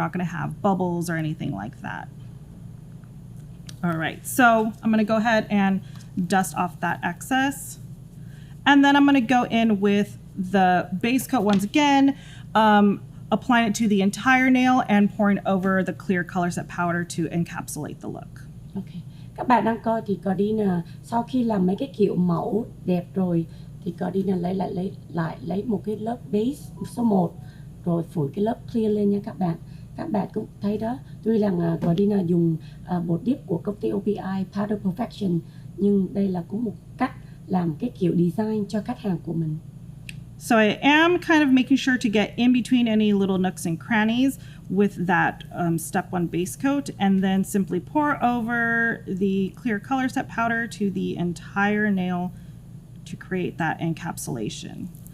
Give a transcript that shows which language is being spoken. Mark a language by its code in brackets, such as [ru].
[en] You're not going to have bubbles or anything like that. All right, so I'm going to go ahead and dust off that excess. And then I'm going to go in with the base coat once again, applying it to the entire nail and pouring over the clear color set powder to encapsulate the look. Okay. [vi] Các bạn đang coi thì Gardena sau khi làm mấy cái kiểu mẫu đẹp rồi thì Gardena lấy một cái lớp base số 1 rồi phủi cái lớp clear lên nha các bạn. Các bạn cũng thấy đó, tuy rằng Gardena dùng bột dip của công ty OPI Powder Perfection, nhưng đây là cũng một cách làm cái kiểu design cho khách hàng của mình. [en] So I am kind of making sure to get in between any little nooks and crannies with that step 1 base coat, and then simply pour over the clear color set powder to the entire nail to create that encapsulation.